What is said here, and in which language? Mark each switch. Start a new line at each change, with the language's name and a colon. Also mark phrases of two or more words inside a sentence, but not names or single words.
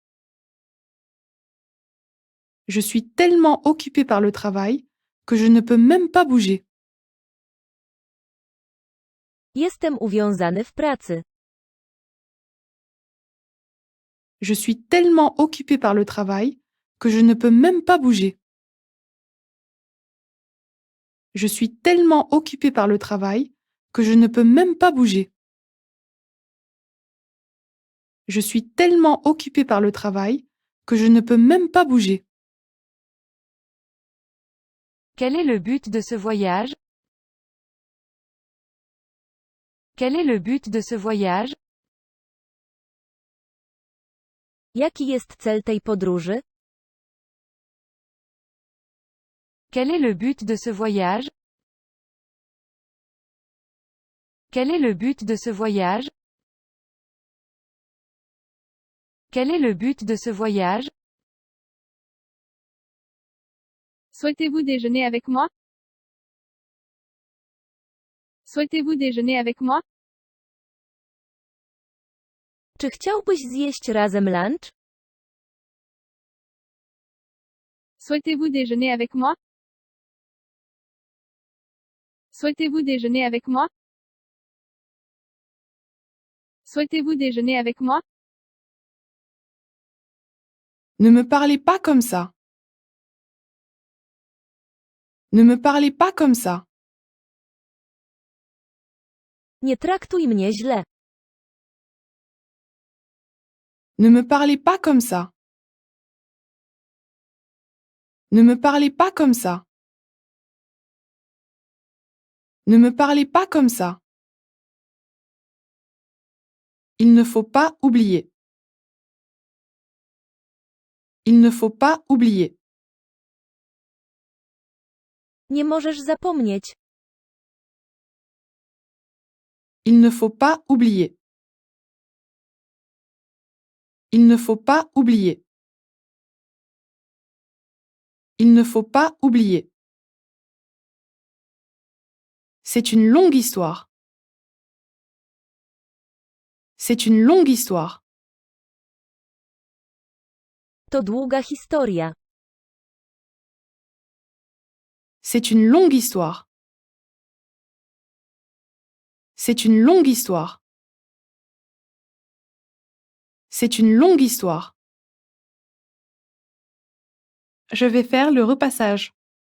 French: Je suis tellement occupée par le travail que je ne peux même pas bouger.
Polish: Jestem uwiązany w pracy.
French: Je suis tellement occupée par le travail que je ne peux même pas bouger. Je suis tellement occupée par le travail que je ne peux même pas bouger. Je suis tellement occupée par le travail que je ne peux même pas bouger. Quel est le but de ce voyage? Quel est le but de ce voyage?
Polish: Jaki jest cel tej podróży?
French: Quel est le but de ce voyage? Quel est le but de ce voyage? Quel est le but de ce voyage? Souhaitez-vous déjeuner avec moi? Souhaitez-vous déjeuner avec moi?
Polish: Czy chciałbyś zjeść razem lunch?
French: Souhaitez-vous déjeuner avec moi? Souhaitez-vous déjeuner avec moi? Souhaitez-vous déjeuner avec moi? Ne me parlez pas comme ça. Ne me parlez pas comme ça.
Polish: Nie traktuj mnie źle.
French: Ne me parlez pas comme ça. Ne me parlez pas comme ça. Ne me parlez pas comme ça. Il ne faut pas oublier. Il ne faut pas oublier.
Polish: Nie możesz zapomnieć.
French: Il ne faut pas oublier. Il ne faut pas oublier. Il ne faut pas oublier. C'est une longue histoire. C'est une longue histoire.
Polish: To długa historia.
French: C'est une longue histoire. C'est une longue histoire. C'est une longue histoire. Je vais faire le repassage.